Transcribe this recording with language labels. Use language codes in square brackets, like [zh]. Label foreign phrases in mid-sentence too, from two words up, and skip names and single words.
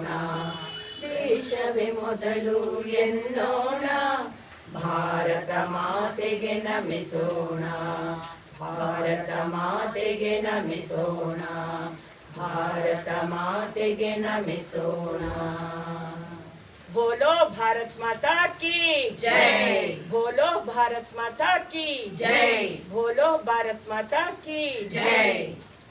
[kn] ದೇಶವೇ ಮೊದಲು ಎನ್ನೋಣ, ಭಾರತ ಮಾತೆಗೆ ನಮಿಸೋಣ. ಭಾರತ ಮಾತೆಗೆ ನಮಿಸೋಣ, ಭಾರತ ಮಾತೆಗೆ ನಮಿಸೋಣ. [hi] बोलो भारत माता की जय, बोलो भारत माता की जय, बोलो भारत माता की जय.